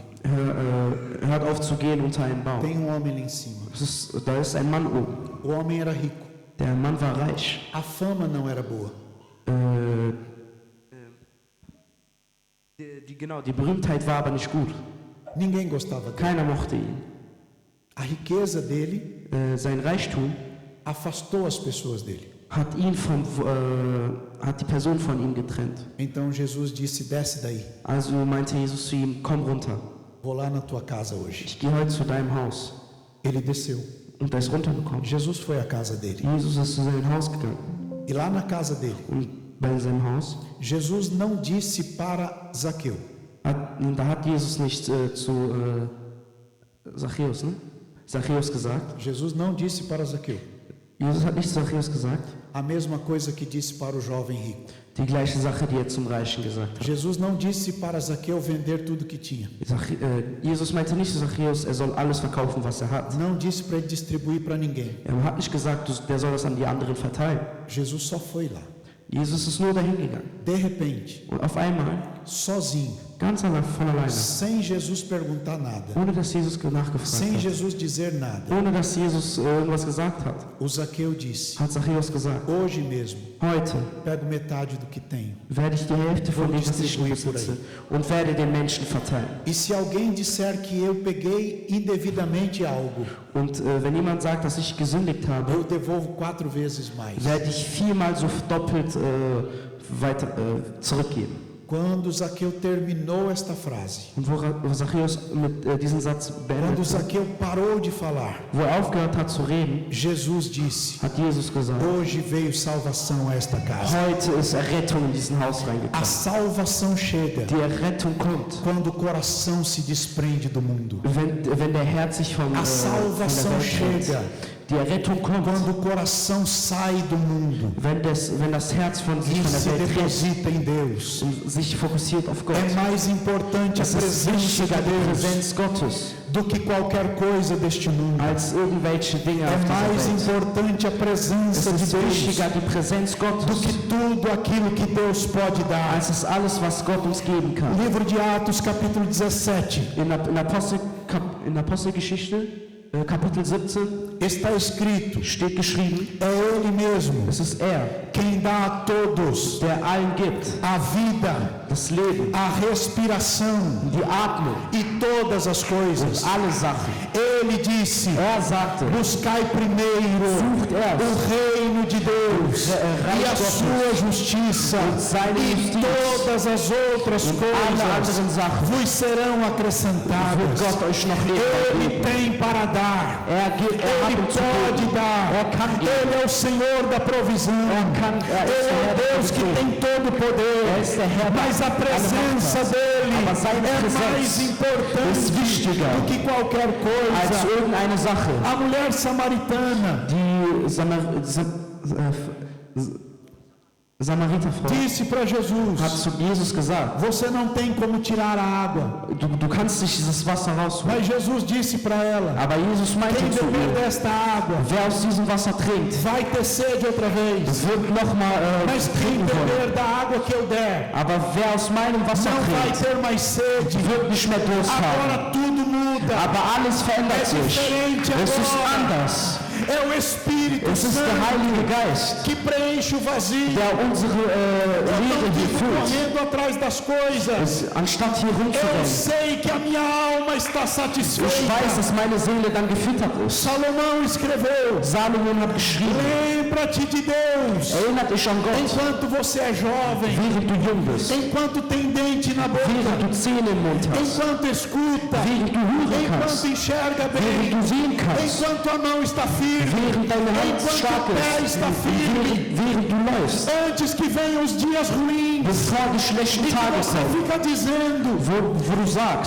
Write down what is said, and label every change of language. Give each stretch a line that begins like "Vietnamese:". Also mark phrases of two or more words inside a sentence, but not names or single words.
German: Hört auf zu gehen unter einem Baum.
Portuguese: Tem homem lá em cima.
German: Da ist ein Mann oben.
Portuguese: O homem era rico.
German: Der Mann war reich.
Portuguese: A fama não era boa.
German: Die Berühmtheit war aber nicht gut.
Portuguese: Ninguém gostava dele.
German: Keiner mochte ihn.
Portuguese: A riqueza dele
German: Sein Reichtum
Portuguese: afastou as pessoas dele.
German: hat die Person von ihm getrennt.
Portuguese: Então Jesus disse: desce daí.
German: Also meinte Jesus zu ihm, komm runter.
Portuguese: Vou lá na tua casa hoje.
German: Ich gehe heute zu deinem Haus.
Portuguese: Ele desceu.
German: Und er ist runtergekommen.
Portuguese: Jesus foi à casa dele.
German: Jesus ist zu seinem Haus gegangen.
Portuguese: E lá na casa dele,
German: Und bei seinem Haus,
Portuguese: Jesus não disse para Zaqueu:
German: da hat Jesus nicht zu Zachäus, ne? Zachäus gesagt.
Portuguese: Jesus não disse para Zaqueu
German: Jesus hat nicht zu Zachäus gesagt.
Portuguese: a mesma coisa que disse para o jovem rico.
German: Die gleiche Sache, die er zum Reichen gesagt hat.
Portuguese: Jesus não disse para Zaqueu vender tudo que tinha.
German: Jesus meinte nicht zu Zachäus, er soll alles verkaufen, was er hat.
Portuguese: Não disse para ele distribuir para ninguém.
German: Er hat nicht gesagt, der soll das an die anderen verteilen.
Portuguese: Jesus só foi lá.
German: Jesus ist nur dahin gegangen.
Portuguese: De repente,
German: Und auf einmal
Portuguese: sozinho,
German: ganz von alleine,
Portuguese: sem Jesus perguntar nada,
German: ohne dass Jesus nachgefragt
Portuguese: sem
German: hat,
Portuguese: Jesus dizer nada.
German: ohne dass Jesus irgendwas gesagt hat,
Portuguese: O Zaqueu disse:
German: hat Zachäus gesagt,
Portuguese: hoje mesmo,
German: heute
Portuguese: pego metade do que tenho.
German: werde ich die Hälfte von dem, was ich
Portuguese: distribuir por
German: besitze, und werde den Menschen verteilen.
Portuguese: E se alguém disser que eu peguei indevidamente algo,
German: Und wenn jemand sagt, dass ich gesündigt habe,
Portuguese: eu devolvo 4 vezes mais.
German: werde ich viermal so doppelt weiter zurückgeben.
Portuguese: Quando Zaqueu terminou esta frase,
German: Und wo Zachäus mit diesem Satz
Portuguese: quando
German: beendet hat,
Portuguese: Zaqueu parou de falar,
German: wo aufgehört hat zu reden,
Portuguese: Jesus disse:
German: hat Jesus gesagt,
Portuguese: hoje veio salvação a esta casa.
German: heute ist Errettung in diesen Haus
Portuguese: A
German: reingekommen.
Portuguese: salvação chega
German: Die Errettung kommt,
Portuguese: quando o coração se desprende do mundo.
German: wenn der Herz sich
Portuguese: A
German: von der
Portuguese: salvação
German: Welt trennt.
Portuguese: chega
German: Die Errettung kommt,
Portuguese: quando o coração sai do mundo
German: wenn das Herz von sich
Portuguese: e
German: von
Portuguese: se
German: der Welt trennt
Portuguese: deposita em Deus.
German: und sich fokussiert auf Gott.
Portuguese: É mais importante a
German: Es ist
Portuguese: presença
German: wichtiger
Portuguese: de
German: die
Portuguese: Deus
German: Präsenz Gottes
Portuguese: do que qualquer coisa deste mundo.
German: als irgendwelche Dinge
Portuguese: É
German: auf
Portuguese: mais
German: dieser Welt.
Portuguese: importante a
German: Es
Portuguese: presença de
German: ist
Portuguese: Deus
German: wichtiger die Präsenz
Portuguese: do
German: Gottes
Portuguese: que tudo aquilo que Deus pode dar.
German: als es alles, was Gott uns geben kann.
Portuguese: Livro de Atos, capítulo 17,
German: In Apostelgeschichte, Kapitel 17,
Portuguese: está escrito:
German: steht geschrieben,
Portuguese: é Ele mesmo
German: es ist er,
Portuguese: quem dá a todos
German: der allen gibt,
Portuguese: a vida,
German: das Leben,
Portuguese: a respiração
German: die Atmung,
Portuguese: e todas as coisas.
German: alle Sachen.
Portuguese: Ele disse:
German: Er sagte,
Portuguese: buscai primeiro
German: sucht erst
Portuguese: o reino de Deus
German: Reich
Portuguese: e a
German: Gottes
Portuguese: sua justiça,
German: und seine
Portuguese: e
German: Justiz
Portuguese: todas as outras
German: und alle
Portuguese: coisas
German: anderen Sachen
Portuguese: vos serão
German: wird
Portuguese: acrescentadas.
German: Gott euch noch Leben
Portuguese: Ele
German: geben.
Portuguese: tem para dar,
German: Er hat
Portuguese: Ele
German: uns zu
Portuguese: pode
German: geben.
Portuguese: dar,
German: kann geben.
Portuguese: Ele é o Senhor da provisão,
German: er ist
Portuguese: Ele
German: der
Portuguese: é
German: Herr
Portuguese: o
German: der
Portuguese: Deus que
German: Provision.
Portuguese: tem todo o poder,
German: ist der Herr,
Portuguese: mas a
German: der alle
Portuguese: presença
German: Macht hat.
Portuguese: dele
German: Aber seine
Portuguese: é
German: Präsenz
Portuguese: mais importante
German: ist wichtiger
Portuguese: do que qualquer
German: als
Portuguese: coisa.
German: irgendeine Sache.
Portuguese: A mulher samaritana
German: Die Samariterfrau
Portuguese: disse para
German: hat
Portuguese: Jesus:
German: zu Jesus gesagt,
Portuguese: você não tem como tirar a água.
German: du kannst nicht dieses Wasser rausholen.
Portuguese: Mas Jesus disse para ela:
German: Aber Jesus meinte
Portuguese: quem
German: zu
Portuguese: beber
German: ihr,
Portuguese: desta água
German: wer aus diesem Wasser trinkt,
Portuguese: vai ter sede outra vez.
German: wird nochmal
Portuguese: Mas quem
German: trinken wollen.
Portuguese: beber da água que eu der
German: Aber wer aus meinem Wasser
Portuguese: não vai
German: trinkt,
Portuguese: ter mais sede.
German: wird nicht mehr Durst haben.
Portuguese: Agora tudo muda.
German: Aber alles verändert
Portuguese: É
German: sich.
Portuguese: diferente
German: Es ist
Portuguese: agora.
German: anders.
Portuguese: É o Espírito
German: Es ist der
Portuguese: Santo
German: Heilige Geist,
Portuguese: que preenche o vazio.
German: der unsere
Portuguese: Eu não
German: Leben hier
Portuguese: fico
German: füllt.
Portuguese: correndo atrás das coisas.
German: Anstatt hier
Portuguese: Eu
German: rumzurennen.
Portuguese: sei que a minha alma está
German: Ich weiß,
Portuguese: satisfeita.
German: dass meine Seele dann gefüttert ist.
Portuguese: Salomão escreveu:
German: Salomon hat geschrieben,
Portuguese: lembra-te de Deus
German: erinnert dich an Gott,
Portuguese: enquanto você é jovem,
German: während du jung bist,
Portuguese: enquanto tem dente na boca,
German: während du Zähne im Mund hast,
Portuguese: enquanto escuta,
German: während du hören
Portuguese: enquanto
German: kannst,
Portuguese: enxerga
German: während
Portuguese: bem,
German: du sehen kannst,
Portuguese: enquanto a mão está firme,
German: während deine Hand
Portuguese: enquanto
German: stark
Portuguese: o pé
German: ist,
Portuguese: está firme,
German: während du läufst,
Portuguese: antes que venham os dias ruins,
German: bevor die schlechten
Portuguese: e que
German: Tage
Portuguese: você
German: kommen,
Portuguese: fica dizendo:
German: wo du sagst,